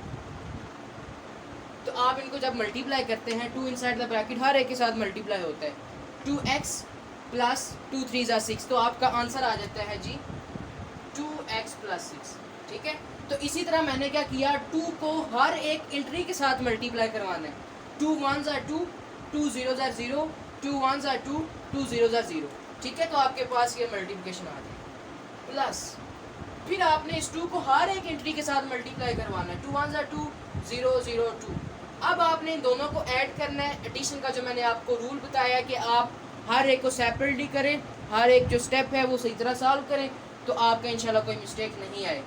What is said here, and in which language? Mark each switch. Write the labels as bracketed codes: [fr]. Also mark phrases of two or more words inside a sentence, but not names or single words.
[ur] تو آپ انکو جب ملٹیپلائی کرتے ہیں 2 [en] inside the bracket [ur] ہر ایک کے ساتھ ملٹیپلائی ہوتا ہے, 2x + 2 3 = 6। تو آپکا آنسر آ جاتا ہے جی 2x + 6। ٹھیک ہے. تو اسی طرح میں نے کیا کیا، 2 کو ہر ایک انٹری کے ساتھ ملٹیپلائی کروانا ہے. [en] 2 1s are 2, 2 0s are 0, 2 1s are 2, 2 0s are 0। [ur] ٹھیک ہے، تو آپکے پاس یہ ملٹیپلیکیشن آ جائے گی. پلس پھر آپ نے اس 2 کو ہر ایک انٹری کے ساتھ ملٹیپلائی کروانا ہے. [en] 2 1s are 2, 0 0 2। [ur] اب آپ نے ان دونوں کو ایڈ کرنا ہے۔ ایڈیشن کا جو میں نے آپکو رول بتایا کہ آپ ہر ایک کو سیپریٹلی کریں، ہر ایک جو سٹیپ ہے وہ صحیح طرح سالو کریں، تو آپکا ان شاء اللہ کوئی مسٹیک نہیں آئے گی.